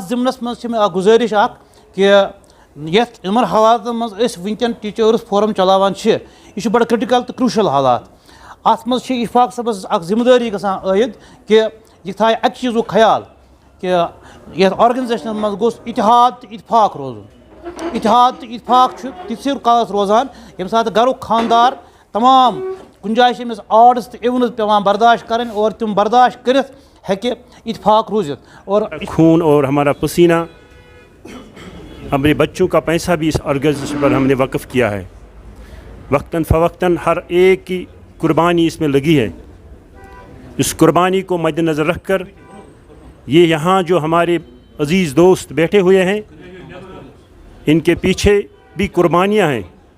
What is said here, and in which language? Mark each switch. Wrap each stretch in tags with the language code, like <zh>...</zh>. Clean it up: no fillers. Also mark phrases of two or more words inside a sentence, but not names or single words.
<ks>ضِمنس منٛز چھِ مےٚ اکھ گُزٲرِش اکھ کہِ یتھ یِمن حالاتن منٛز أسۍ وٕنکیٚن</ks> <en>teachers forum</en> <ks>چلاوان چھِ یہِ چھُ بڑٕ کرٹِکل تہٕ کرٛوٗشل حالات اتھ منٛز چھِ اشفاق صٲبس اکھ ذِمہٕ دٲری گژھان عٲید کہِ یہِ تھایہِ اکہِ چیٖزُک خیال کہ یتھ آرگنایزیشنس منٛز گوٚژھ اتحاد تہٕ اتفاق روزُن اتحاد تہٕ اتفاق چھُ تِتسٕے کالس روزان ییٚمہِ ساتہٕ گرُک خانٛدار تمام کُنہِ جایہِ چھِ أمِس آڈٕس تہٕ اِونٕز پیٚوان برداشت کَرٕنۍ اور تِم برداشت کٔرِتھ ہیٚکہِ اتفاق روٗزِتھ اور</ks> <ur>خون اور ہمارا پسینہ ہمارے بچوں کا پیسہ بھی اس آرگنائزیشن پر ہم نے وقف کیا ہے وقتاً فوقتاً ہر ایک کی قربانی اس میں لگی ہے اس قربانی کو مد نظر رکھ کر یہ یہاں جو ہمارے عزیز دوست بیٹھے ہوئے ہیں ان کے پیچھے بھی قربانیاں ہیں</ur>